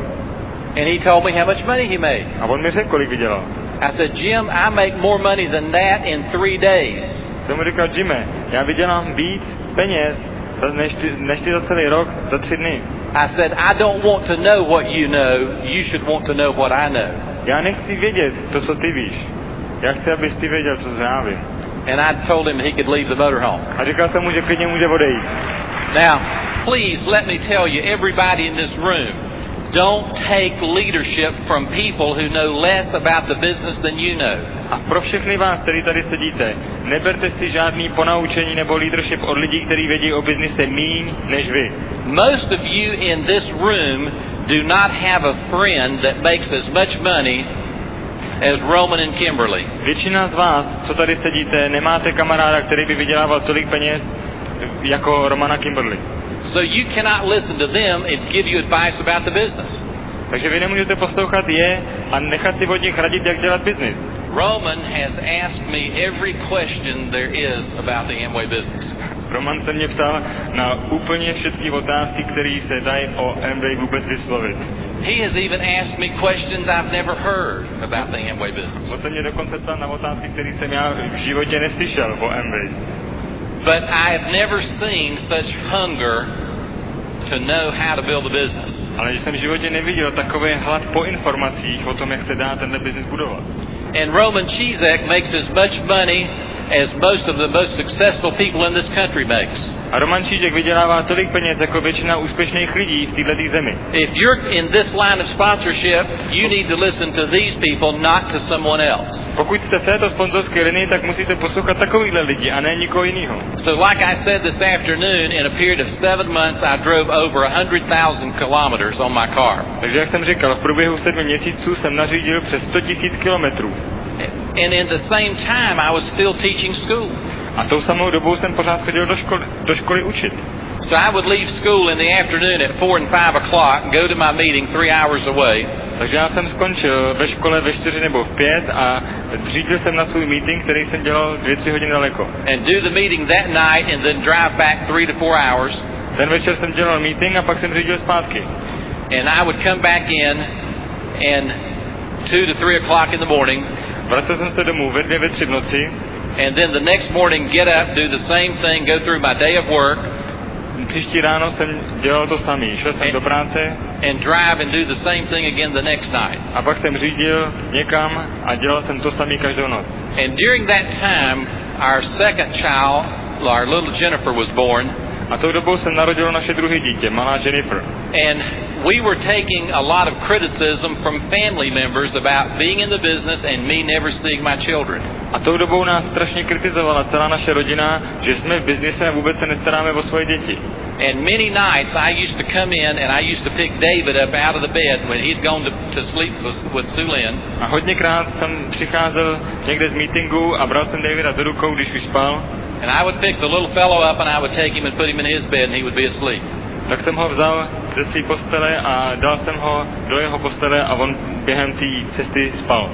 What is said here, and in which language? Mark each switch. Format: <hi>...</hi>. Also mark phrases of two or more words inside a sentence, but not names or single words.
<en>And he told me how much money he made.</en> <cs>A on mi řekl, kolik vydělal.</cs> <en>I said, Jim, I make more money than that in 3 days.</en> <cs>Jsem mu říkal, Jimmy, já vydělám víc peněz než ty za celý rok, za 3 dny.</cs> <en>I said, I don't want to know what you know. You should want to know what I know.</en> <cs>Já nechci vědět to, co ty víš. Já chci, abys ty věděl, co já vím.</cs> <en>And I told him he could leave the motorhome.</en> <cs>A říkal jsem mu, že klidně může odejít.</cs> <en>Now, please let me tell you, everybody in this room, don't take leadership from people who know less about the business than you know.</en> <cs>A pro všechny vás, kteří tady sedíte, neberte si žádný ponaučení nebo leadership od lidí, kteří vědí o biznise míň než vy.</cs> <en>Most of you in this room do not have a friend that makes as much money as Roman and Kimberly.</en> <cs>Většina z vás, co tady sedíte, nemáte kamaráda, který by vydělával tolik peněz jako Roman a Kimberly.</cs> <en>So you cannot listen to them and give you advice about the business.</en> <cs>Takže vy nemůžete poslouchat je a nechat si od nich radit, jak dělat biznis.</cs> <en>Roman has asked me every question there is about the Amway business.</en> <cs>Roman se mě ptal na úplně všechny otázky, které se dají o Amway vůbec vyslovit.</cs> <en>He has even asked me questions I've never heard about the Amway business.</en> <cs>On se mě dokonce ptal na otázky, které jsem já v životě neslyšel o Amway.</cs> <en>But I have never seen such hunger to know how to build a business.</en> <cs>Ale jsem v životě neviděl takový hlad po informacích o tom, jak se dá tenhle biznis budovat.</cs> <en>And Roman Chizek makes as much money as most of the most successful people in this country makes.</en> <cs>A Roman Čížek vydělává tolik peněz jako většina úspěšných lidí v této zemi.</cs> <en>If you're in this line of sponsorship, you need to listen to these people, not to someone else.</en> <cs>Pokud jste v této sponzorské linii, tak musíte poslouchat takovýhle lidi a ne nikoho jiného.</cs> <en>So like I said this afternoon, in a period of 7 months I drove over 100,000 kilometers on my car.</en> <cs>Takže jak jsem říkal, v průběhu 7 měsíců jsem nařídil přes 100 000 kilometrů.</cs> <en>And in the same time I was still teaching school.</en> <cs>A tou samou dobou jsem pořád chodil do školy učit.</cs> <en>So I would leave school in the afternoon at 4 and 5 o'clock and go to my meeting 3 hours away.</en> <cs>Takže já jsem skončil ve škole ve 4 nebo v 5 a řídil jsem na svůj meeting, který jsem dělal 2-3 hodiny daleko.</cs> <en>And do the meeting that night and then drive back 3 to 4 hours.</en> <cs>Ten večer jsem dělal meeting a pak jsem řídil zpátky.</cs> <en>And I would come back in and 2 to 3 o'clock in the morning.</en> <cs>Vracel jsem se domů ve 2, ve 3 v noci.</cs> <en>And then the next morning get up, do the same thing, go through my day of work.</en> <cs>Příští ráno jsem dělal to samý. Šel jsem do práce.</cs> <en>And drive and do the same thing again the next night.</en> <cs>A pak jsem řídil někam a dělal jsem to samý každou noc.</cs> <en>And during that time, our second child, our little Jennifer, was born.</en> <cs>A tou dobou se narodilo naše druhé dítě, malá Jennifer.</cs> <en>And we were taking a lot of criticism from family members about being in the business and me never seeing my children.</en> <cs>A tou dobou nás strašně kritizovala celá naše rodina, že jsme v biznise a vůbec se nestaráme o svoje děti.</cs> <en>And many nights I used to come in and I used to pick David up out of the bed when he'd gone to sleep with Sulin.</en> <cs>A hodněkrát jsem přicházel někde z meetingu a bral jsem Davida do rukou, když už spal.</cs> <en>And I would pick the little fellow up and I would take him and put him in his bed and he would be asleep.</en> <cs>Tak jsem ho vzal ze své postele a dal jsem ho do jeho postele a on během té cesty spal.</cs>